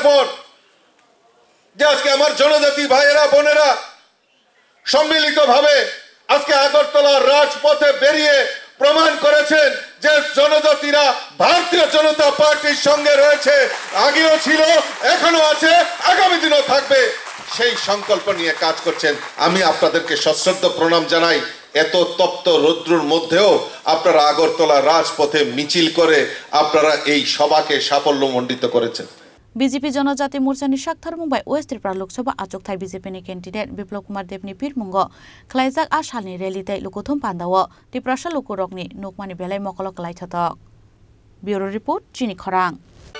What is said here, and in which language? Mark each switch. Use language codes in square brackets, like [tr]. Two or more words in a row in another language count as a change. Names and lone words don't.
[bn] পর যে আজকে আমার জনজাতি ভাইয়েরা বোনেরা সম্মিলিতভাবে আজকে আগরতলার রাজপথে বেরিয়ে প্রমাণ করেছেন যে জনজাতিরা ভারতীয় জনতা পার্টির সঙ্গে রয়েছে আগেও ছিল এখনো আছে আগামী দিনও থাকবে সেই সংকল্প নিয়ে কাজ করছেন আমি আপনাদেরকে সশ্রদ্ধ প্রণাম জানাই এত তপ্ত রৌদ্রের মধ্যেও আপনারা আগরতলা রাজপথে মিছিল করে আপনারা এই সভাকে সাফল্যমণ্ডিত করেছেন [trp] বিজেপি জনজাতি মোर्चानि सागथार मुंबाइ वेस्ट त्रिपुरा लोकसभा आचोकथाइ बिजेपिनि कैंडिडेट बिप्लब कुमार देबनि फिरमुंग खलाइजाक आ सालनि रेलिथाइ लुकुथुम पान्दाव त्रिपुरासा लुकुरकनि नोकमानि बेलाय मकलक लाइथतक [en] bureau report [trp] चिनि खरां।